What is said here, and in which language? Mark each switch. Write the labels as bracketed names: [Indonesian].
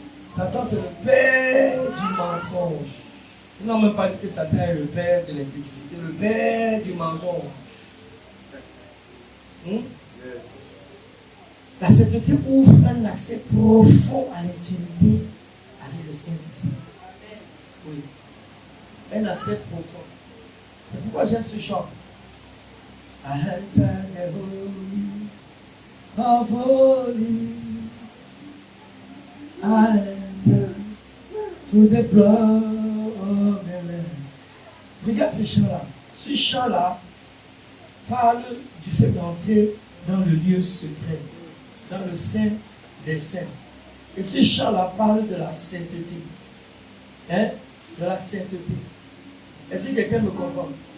[French] Satan, c'est le père du mensonge. Ils n'ont même pas dit que Satan est le père de l'impudicité, le père du mensonge. La sainteté ouvre un accès profond à l'intimité avec le Saint-Esprit. Oui. Un accès profond. C'est pourquoi j'aime ce chant. [English] I enter the holy of holies. I enter through the blood of the Lamb. [French] Regarde ce chant-là. Ce chant-là parle du fait d'entrer dans le lieu secret, dans le sein des saints. Et ce chant-là parle de la sainteté. De la sainteté. Est-ce que quelqu'un me comprend?